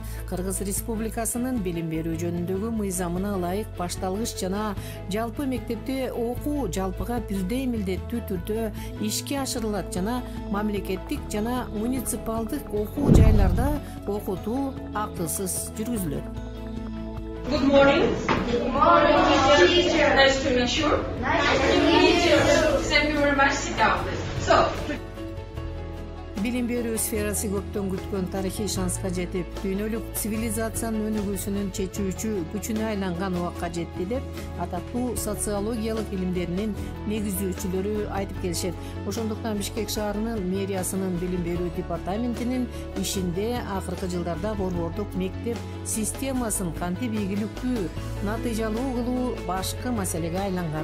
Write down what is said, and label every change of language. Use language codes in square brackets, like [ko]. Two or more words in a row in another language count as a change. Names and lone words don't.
[ky] Кыргыз Республикасынын билим берүү жөнүндөгү мыйзамына ылайык башталгыч жана жалпы мектепте окуу жалпыга бирдей милдеттүү түрдө ишке ашырылат жана мамлекеттик жана муниципалдык окуу жайларда окутуу актысыз жүргүзүлөт. [en] Good morning. Good morning, teacher. Nice to meet you. Nice to meet you. Thank you very much. Sit down, please. So. [ky] Билим берүү сферасы көптөн күткөн тарыхый шанска жетип, дүйнөлүк цивилизациянын өнүгүүсүнүн чечүүчү күчүнө айланган убакка жетти деп ататтуу социологиялык илимдеринин негиздөөчүлөрү айтып келишет. Ошондуктан Бишкек шаарынын мэриясынын билим берүү департаментинин ишинде акыркы жылдарда борбордук мектеп системасын кантип ийгиликтүү, натыйжалуу кылуу башкы маселеге айланган.